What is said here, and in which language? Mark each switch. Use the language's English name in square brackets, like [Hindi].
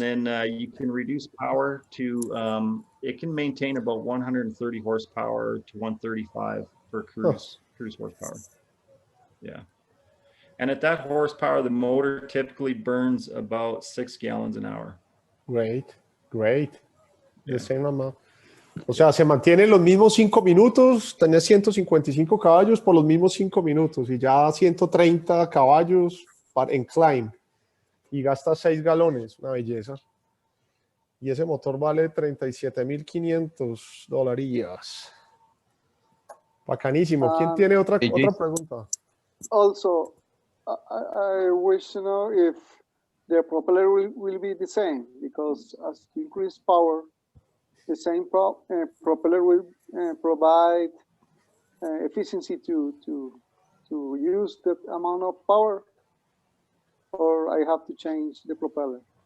[English] And then you can reduce power to, it can maintain about 130 horsepower to 135 for cruise horsepower. Yeah. And at that horsepower, the motor typically burns about 6 gallons an hour. Great. The same amount. [Spanish] O sea, se mantiene los mismos 5 minutos, tenés 155 caballos por los mismos 5 minutos y ya 130 caballos en climb y gasta 6 galones, una belleza. Y ese motor vale $37,500. Bacanísimo. ¿Quién tiene otra pregunta? [English] Also, I wish to know if the propeller will be the same, because as you increase power, the same propeller will provide efficiency to use that amount of power, or I have to change the propeller?